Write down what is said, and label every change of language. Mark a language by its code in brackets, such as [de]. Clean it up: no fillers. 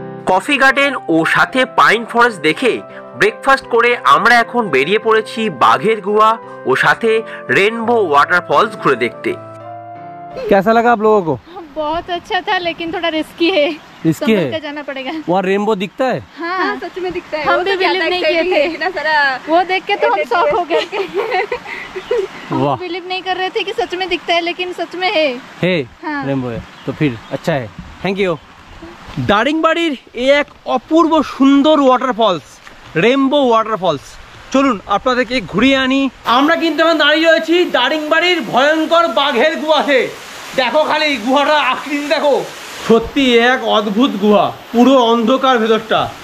[bn] Coffee garden ও সাথে pine forest দেখে breakfast করে আমরা এখন বেরিয়ে পড়েছি বাঘের গুহা ও সাথে রেনবো ওয়াটারফলস ঘুরে দেখতে। [hi] कैसा लगा आप लोगों को? बहुत अच्छा था लेकिन थोड़ा रिस्की है, रिस्की है, जाना पड़ेगा। वहाँ रेनबो दिखता है? हाँ सच में दिखता है, हम भी बिलीव नहीं किए थे, इतना सारा वो देख के तो हम शॉक हो गए। हम बिलीव नहीं कर रहे थे कि सच में दिखता है, लेकिन सच में है हाँ। रेनबो है तो फिर अच्छा है, थैंक यू। [bn] দারিংবাড়ির এই এক অপূর্ব সুন্দর ওয়াটারফলস রেনবো ওয়াটারফলস, চলুন আপনাদেরকে ঘুরিয়ে আনি। আমরা কিন্তু এখন দাঁড়িয়ে রয়েছি দারিংবাড়ির ভয়ঙ্কর বাঘের গুহাতে। দেখো খালি গুহাটা আকৃতি দেখো, সত্যি এক অদ্ভুত গুহা, পুরো অন্ধকার ভেতরটা।